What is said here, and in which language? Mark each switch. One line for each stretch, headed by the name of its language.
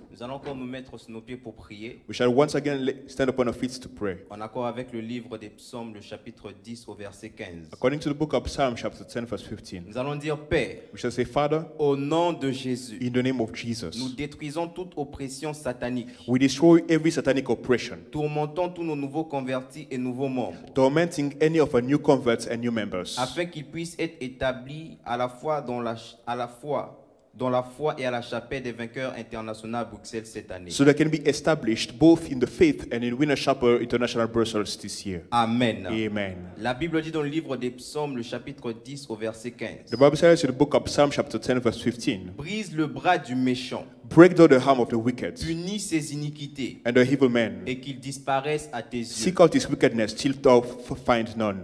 French: Nous allons encore nous mettre sur nos pieds pour prier.
English: We shall once again stand upon our feet to pray.
French: En accord avec le livre des Psaumes, le chapitre 10 au verset 15.
English: According to the book of Psalm, chapter 10, verse 15.
French: Nous allons dire, Père,
English: We shall say, Father,
French: au nom de Jésus,
English: in the name of Jesus,
French: nous détruisons toute oppression satanique.
English: we destroy every satanic oppression,
French: Tourmentons tous nos nouveaux convertis et nouveaux membres,
English: tormenting any of our new converts and new members,
French: afin qu'ils puissent être établis à la fois dans la foi et à la chapelle des vainqueurs internationaux à Bruxelles cette année.
English: so they can be established both in the faith and in Winner Chapel International Brussels this year. Amen. Amen.
French: La Bible dit dans le livre des Psaumes, le chapitre 10 au verset 15.
English: The Bible says in the book of Psalm, chapter 10, verse 15,
French: Brise le bras du méchant,
English: break down the arm of the wicked
French: punis ses iniquités
English: and the evil man.
French: et qu'il disparaisse à tes yeux.
English: Seek out his wickedness till thou find none.